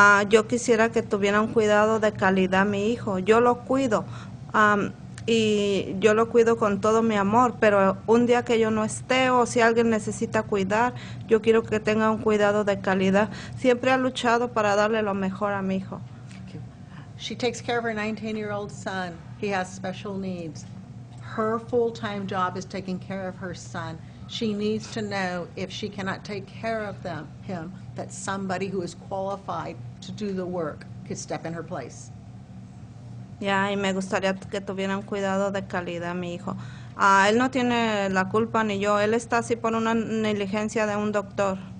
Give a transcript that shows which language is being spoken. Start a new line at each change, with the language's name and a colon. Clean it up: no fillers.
Spanish: Yo quisiera que tuviera un cuidado de calidad mi hijo. Yo lo cuido y yo lo cuido con todo mi amor, pero un día que yo no esté o si alguien necesita cuidar, yo quiero que tenga un cuidado de calidad. Siempre ha luchado para darle lo mejor a mi hijo.
English: She takes care of her 19-year-old son. He has special needs. Her full-time job is taking care of her son. She needs to know if she cannot take care of him, that somebody who is qualified to do the work could step in her place.
Spanish: Ya, y me gustaría que tuviera un cuidado de calidad mi hijo. Él no tiene la culpa ni yo. Él está así por una negligencia de un doctor.